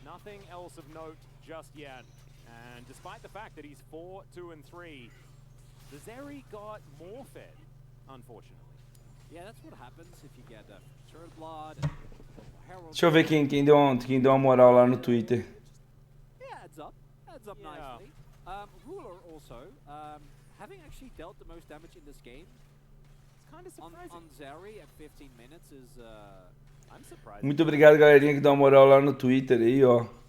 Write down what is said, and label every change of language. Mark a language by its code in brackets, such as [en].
[en] Nothing else of note just yet. And despite the fact that he's 4-2-3, the Zeri got more fed. Unfortunately. Yeah, that's what happens if you get turtle blood. [pt] Deixa eu ver quem deu uma moral lá no Twitter. [en] Yeah, adds up nicely. Ruler also, having actually dealt the most damage in this game, it's kind of surprising. On Zeri at 15 minutes is, I'm surprised. [pt] Muito obrigado, galerinha, que deu uma moral lá no Twitter aí, ó.